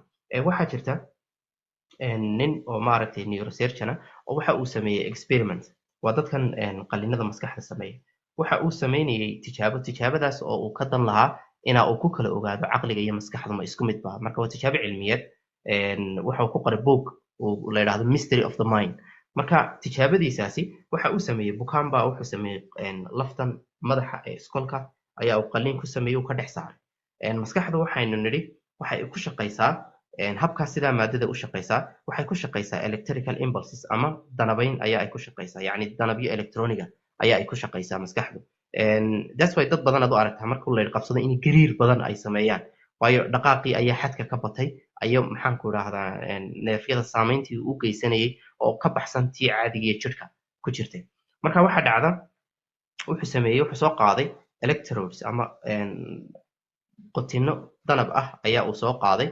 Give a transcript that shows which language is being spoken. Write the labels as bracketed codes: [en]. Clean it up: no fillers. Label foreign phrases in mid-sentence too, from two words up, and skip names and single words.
[so] waxaa jirta nin oo maaragtay neurosurgeon oo waxa uu sameeyey experiment. waa dadkan qallinada maskaxda sameeya. waxa uu sameynayay tijaabadaas oo uu ka dan lahaa inaa uu ku kala ogaado caqliga iyo maskaxdu ma isku mid baa. marka waa tijaabo cilmiyeed. waxa uu ku qoray book uu la yidhaahdo mystery of the mind. marka tijaabadiisaasi waxa uu sameeyey bukaan baa wuxuu sameeyey laftan madaxa ee iskolka ayaa uu qalliin ku sameeyey uu ka dhex saaray. maskaxda waxaynu nidhi waxay ku shaqaysaa habkaas sidaa maadada u shaqaysaa. waxay ku shaqaysaa [en] electrical impulses [so] ama danabayn ayaa ay ku shaqaysaa, yacni danabyo electroniga ayaa ay ku shaqaysaa maskaxdu. [en] that's why [so] dad badan aad u aragtaa marka la qabsado in gariir badan ay sameeyaan, waayo dhaqaaqii ayaa xadka ka batay ayo maxaan ku idhaahdaa neefyada saamayntii u geysanayay oo ka baxsan tii caadigiiyo jirka ku jirtay. marka waxaa dhacda wuxuu sameeyey wuxuu soo qaaday electrodes ama qotino danab ah ayaa uu soo qaaday.